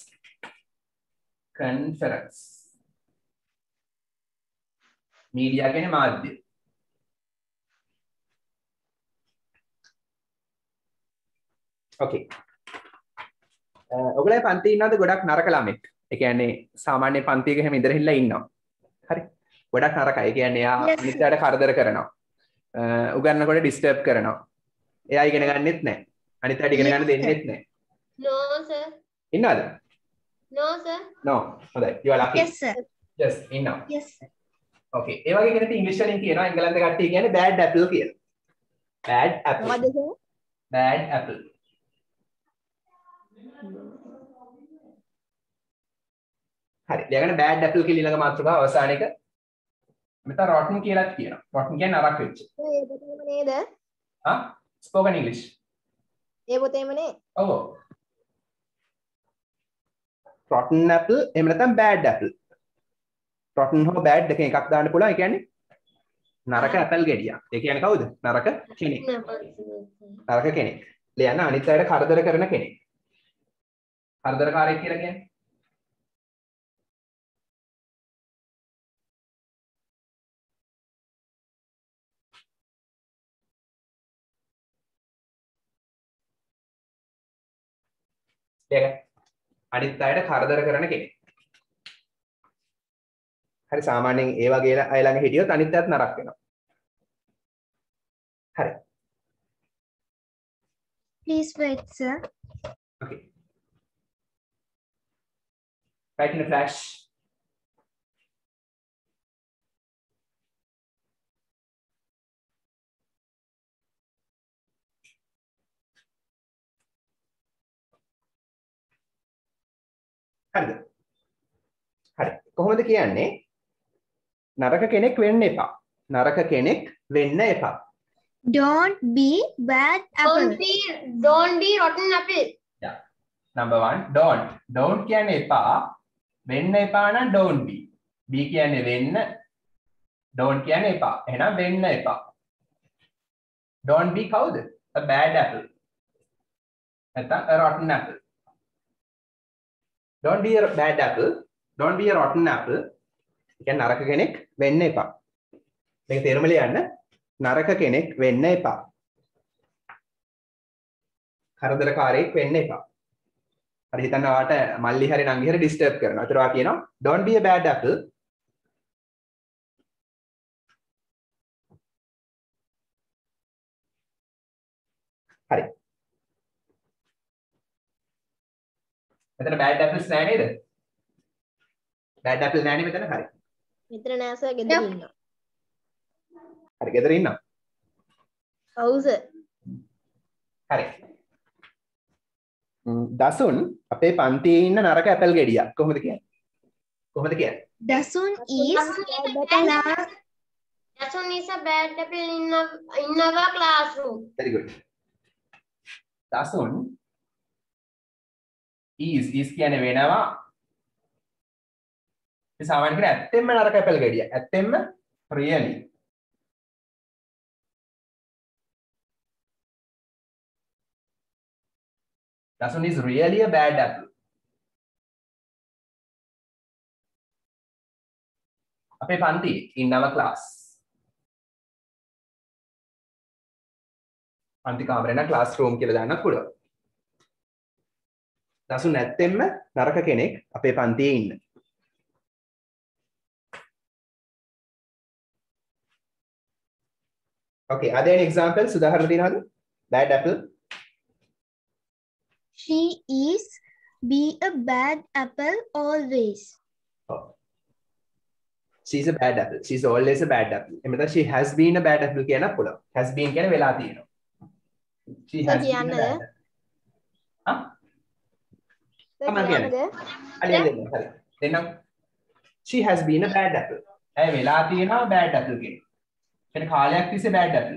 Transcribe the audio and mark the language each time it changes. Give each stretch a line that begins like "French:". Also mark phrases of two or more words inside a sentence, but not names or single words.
English: Conference. Media
Sinhala: කියන්නේ මාධ්‍ය.
English: Okay.
Sinhala: ඔයගොල්ලෝ පන්ති ඉන්නවද ගොඩක් නරක ළමෙක්? ඒ කියන්නේ සාමාන්‍ය පන්තියක හැම ඉඳලා ඉන්නවා. හරි. ගොඩක් නරකයි. ඒ කියන්නේ එයා අනිත්යට කරදර කරනවා. උගන්නනකොට ඩිස්ටර්බ් කරනවා. එයා ඉගෙන ගන්නෙත් නැහැ. අනිත්යට ඉගෙන ගන්න දෙන්නෙත් නැහැ.
English: No sir.
Sinhala: ඉන්නවද?
English: No sir. No. හොඳයි. You are lucky. Yes sir. Yes,
Sinhala: ඉන්නවා.
English: Yes sir.
Sinhala: Okay. ඒ වගේ කෙනෙක් ඉංග්‍රීසි වලින් කියනවා එංගලන්ත කට්ටිය කියන්නේ
English: bad apple
Sinhala: කියලා.
English: Bad apple.
Sinhala: මොකද සර්?
English: Bad apple. හරි.
Sinhala: ලියගන්න
English: bad apple
Sinhala: කියලා ඊළඟ මාතෘකාව අවසාන එක. මෙතන rotten කියලාත් කියනවා. rotten කියන්නේ නරක වෙච්ච. ඒ පොතේම නේද?
English: Spoken English.
Sinhala: ඒ පොතේම නේ. ඔව්.
English: rotten apple
Sinhala: එහෙම නැත්නම්
English: bad apple.
Sinhala: rotten හෝ bad දෙකෙන් එකක් දාන්න පුළුවන්. ඒ කියන්නේ නරක apple ගෙඩියක්. ඒ කියන්නේ කවුද? නරක කෙනෙක්. නරක කෙනෙක්. ලියන්න අනිත් අයට කරදර කරන කෙනෙක්. කරදරකාරයෙක් කියලා කියන්නේ අනිත් අයට කරදර කරන කෙනෙක්. හරි සාමාන්‍යයෙන් ඒ වගේ අය ළඟ හිටියොත් අනිත් අයත් නරක වෙනවා. හරි.
English: Please wait sir. Okay. Write in a flash.
Sinhala: හරිද? හරි. කොහොමද කියන්නේ? නරක කෙනෙක් වෙන්න එපා. නරක කෙනෙක් වෙන්න එපා.
English: Don't be bad apple. Don't be rotten apple. Yeah. Number 1, don't. Don't
Sinhala: කියන්නේ එපා. වෙන්න එපා නම්
English: don't be.
Sinhala: be කියන්නේ වෙන්න. don't කියන්නේ එපා. එහෙනම් වෙන්න එපා.
English: don't be කවුද? a bad apple. නැත්නම් a rotten apple. don't be a bad apple, don't be a rotten apple.
Sinhala: කියන්නේ නරක කෙනෙක් වෙන්න එපා. මේක තේරුම ලියන්න. නරක කෙනෙක් වෙන්න එපා. කරදරකාරයෙක් වෙන්න එපා. හරි හිතන්න ඔයාට මල්ලි හරි නංගි හරි ඩිස්ටර්බ් කරනවා. ඒතර ඔයා කියනවා
English: don't be a bad apple.
Sinhala: හරි. මෙතන
English: bad apples
Sinhala: නෑ නේද?
English: bad apple
Sinhala: නෑ නේ මෙතන. හරි. මෙතන නෑ සර් ගෙදර ඉන්නවා. හරි ගෙදර ඉන්නවා. ඔව් සර්. හරි. දසුන් අපේ පන්තියේ ඉන්න නරක ඇපල් ගෙඩියක් කොහොමද කියන්නේ? කොහොමද කියන්නේ?
English: Dasun is Dasun is a bad apple in our classroom. Very good.
Sinhala: දසුන් is කියන්නේ වෙනවා. මේ සාමාන්‍ය කියන ඇත්තෙන්ම නරක ඇපල් ගෙඩිය. ඇත්තෙන්ම really.
English: Dasun is really a bad apple.
Sinhala: අපේ පන්ති
English: in our class.
Sinhala: පන්ති කාමරේ නම් classroom කියලා දාන්නත් පුළුවන්. Dasun ඇත්තෙන්ම නරක කෙනෙක් අපේ පන්තියේ ඉන්න.
English: Okay, are there any examples?
Sinhala: උදාහරණ දෙනවද?
English: Bad apple. she is be a bad apple always. Oh. She's a bad apple. She's always a bad apple. එමෙතන she has been a bad apple
Sinhala: කියනක් පුළුවන්.
English: Has been
Sinhala: කියන්නේ වෙලා තියෙනවා.
English: She has been a bad apple.
Sinhala: හා? තමයි කියන්නේ. අලියන් දෙන්න. හරි. දෙන්නම්.
English: She has been a bad apple.
Sinhala: ඇය වෙලා තියෙනවා
English: bad apple
Sinhala: කෙනෙක්. කියන්නේ කාලයක් තිස්සේ
English: bad apple.